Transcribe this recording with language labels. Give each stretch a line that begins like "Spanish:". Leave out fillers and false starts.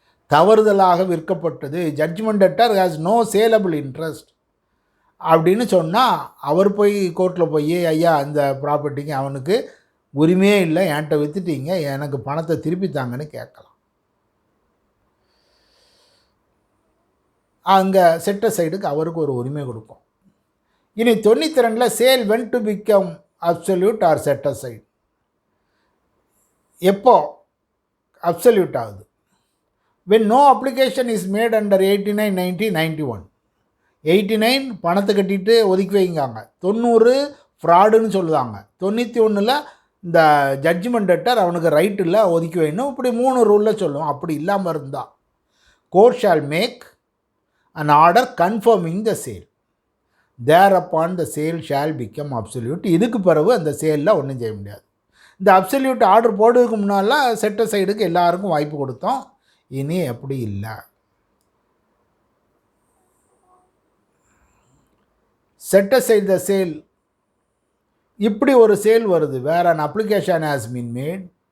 Tamil: தவறுதலாக விற்கப்பட்டது,
English: judgment debtor has no saleable interest
Tamil: அப்படின்னு சொன்னால் அவர் போய் கோர்ட்டில் போய் ஐயா அந்த ப்ராப்பர்ட்டிக்கு அவனுக்கு உரிமையே இல்லை, என்கிட்ட விற்றுட்டீங்க, எனக்கு பணத்தை திருப்பி தாங்கன்னு கேட்கலாம். அங்கே செட்டர் சைடுக்கு அவருக்கு ஒரு உரிமை கொடுக்கும். இனி 92
English: Sale when to become absolute or set aside.
Tamil: எப்போ அப்சல்யூட் ஆகுது?
English: when no application is made under 89, 90, 91.
Tamil: 89 பணத்தை கட்டிட்டு ஒதுக்கி வைங்காங்க, 90 ஃப்ராடுன்னு சொல்லுவாங்க, 91 இந்த ஜட்ஜ்மெண்ட் டெட்டர் அவனுக்கு ரைட் இல்லை ஒதுக்கி வைக்கணும், இப்படி 3 ரூலில் சொல்லுவோம். அப்படி இல்லாமல் இருந்தால்
English: Court shall make an order confirming the sale. Thereupon the sale shall become absolute.
Tamil: இதுக்கு பிறகு அந்த சேலில் ஒன்றும் செய்ய முடியாது. இந்த அப்சல்யூட் ஆர்டர் போடுறதுக்கு முன்னால் செட்டர் சைடுக்கு எல்லாருக்கும் வாய்ப்பு கொடுத்தோம், இனி அப்படி இல்லை.
English: set aside the sale,
Tamil: இப்படி ஒரு சேல் வருது, வேற
English: an application has been made.